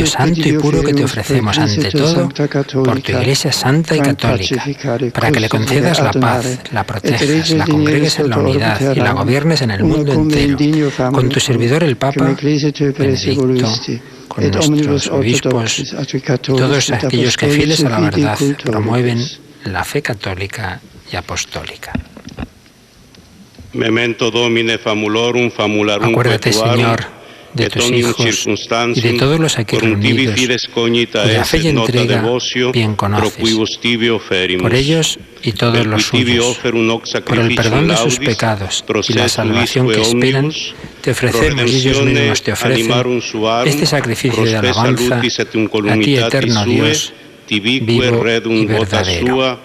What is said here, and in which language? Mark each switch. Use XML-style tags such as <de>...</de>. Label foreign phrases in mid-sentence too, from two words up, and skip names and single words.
<es>santo y puro que te ofrecemos ante todo por tu Iglesia santa y católica, para que le concedas la paz, la protejas, la congregues en la unidad y la gobiernes en el mundo entero, con tu servidor el Papa Benedicto, con nuestros obispos y todos aquellos que fieles a la verdad promueven la fe católica y apostólica.</es> <la>Memento Domine famulorum famularum.</la> <es>Acuérdate, Señor, de tus hijos y de todos los aquí reunidos, cuya fe y entrega bien conoces. Por ellos y todos los suyos, por el perdón de sus pecados y la salvación que esperan, te ofrecemos y ellos mismos te ofrecen este sacrificio de alabanza a ti, eterno Dios, vivo y verdadero.</es>